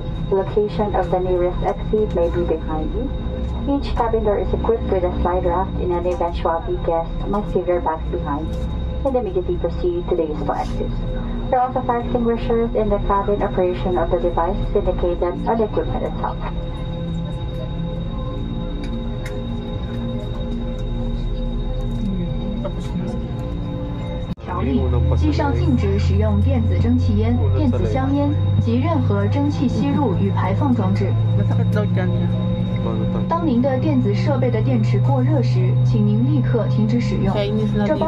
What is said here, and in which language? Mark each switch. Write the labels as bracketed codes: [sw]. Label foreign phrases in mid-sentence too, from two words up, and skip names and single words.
[en] The location of the nearest exit may be behind you. Each cabin door is equipped with a slide raft in any eventuality guests must leave their bags behind and immediately proceed to the useful exits. There are also fire extinguishers in the cabin. Operation of the device is indicated on the equipment itself. [zh] 条例，记上禁止使用电子蒸汽烟、电子香烟及任何蒸汽吸入与排放装置。 [tl] Masakit daw dyan niya. [zh] 当您的电子设备的电池过热时，请您立刻停止使用。 [tl] Chinese na [zh] 这 [tl] dito.